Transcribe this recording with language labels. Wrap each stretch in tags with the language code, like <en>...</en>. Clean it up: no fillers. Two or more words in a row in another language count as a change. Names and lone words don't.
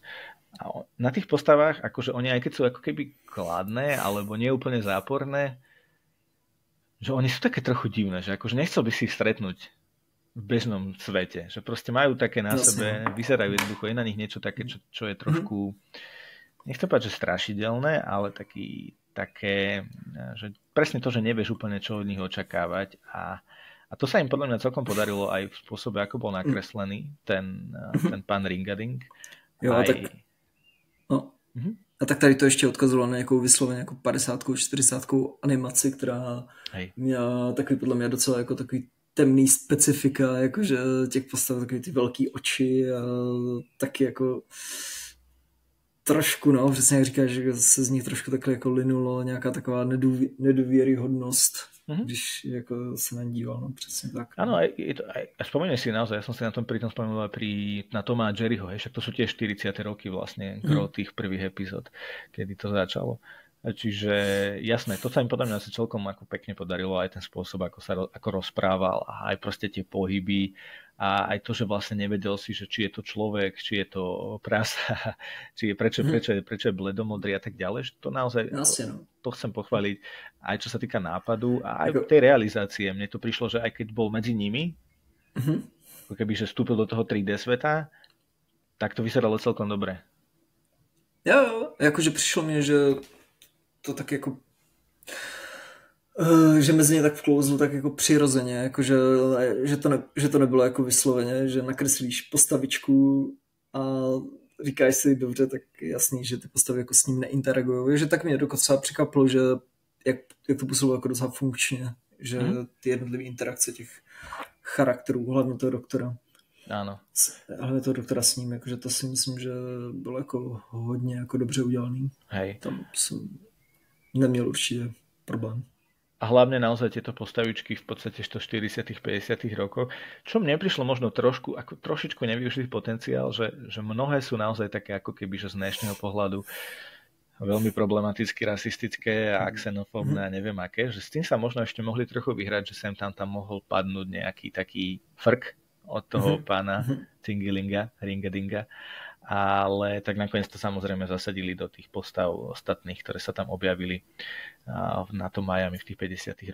<sk>A na tých postavách, akože oni aj keď sú ako keby kladné, alebo nie úplne záporné, že oni sú také trochu divné, že akože nechcel by si ich stretnúť v bežnom svete, že proste majú také na sebe, vyzerajú jednoducho, je na nich niečo také, čo je trošku, nechcem povedať, že strašidelné, ale také, že presne to, že nevieš úplne, čo od nich očakávať a to sa im podľa mňa celkom podarilo aj v spôsobe, ako bol nakreslený ten pán Ringading. Jo, aj... tak...</sk> <cs>No. A tak tady to ještě odkazovalo na nějakou vysloveně jako 50, 40 animaci, která měla takový podle mě docela jako takový temný specifika, jakože těch postav takový ty velký oči a taky jako trošku, no, přesně jak říkáš, že se z nich trošku takhle jako linulo nějaká taková nedůvěryhodnost, když jako se na ní díval, no, přesně tak.</cs> <sk>Áno, aj spomenieš si naozaj, ja som si na tom pritom spomenul aj na Toma a Jerryho, však to sú tiež 40. roky vlastne, tých prvých epizód, kedy to začalo. Čiže jasné, to sa im podľa mňa asi celkom ako pekne podarilo, aj ten spôsob, ako rozprával a aj proste tie pohyby a aj to, že vlastne nevedel si, že či je to človek, či je to prasa, či je prečo je bledomodrý a tak ďalej, že to naozaj to chcem pochváliť aj čo sa týka nápadu a aj tej realizácie. Mne to prišlo, že aj keď bol medzi nimi, ako keby, že vstúpil do toho 3D sveta, tak to vyzeralo celkom dobre.</sk> <cs>Jo, jakože přišlo mi, že to tak jako že mezi ně tak vklouzlo tak jako přirozeně, jako že to nebylo jako vysloveně, že nakreslíš postavičku a říkáš si dobře, tak jasný, že ty postavy jako s ním neinteragují. Že tak mě dokonce překvapilo, že jak to působilo jako docela funkčně, že ty jednotlivé interakce těch charakterů, hlavně toho doktora.</cs> <sk>Áno.</sk> <cs>Hlavně toho doktora s ním, jakože to si myslím, že bylo jako hodně jako dobře udělaný.</cs> <sk>Hej.</sk> <cs>Tam jsem neměl určitě problém.</cs> <sk>A hlavne naozaj tieto postavičky v podstate 40. 50. rokov, čo mne prišlo možno trošičku nevyužitý potenciál, že mnohé sú naozaj také ako keby, že z dnešného pohľadu veľmi problematicky rasistické a xenofóbne a neviem aké, že s tým sa možno ešte mohli trochu vyhrať, že sem tam mohol padnúť nejaký taký frk od toho pána Ringadinga, ale tak nakoniec to samozrejme zasadili do tých postav ostatných, ktoré sa tam objavili na tom Miami v tých 50.</sk>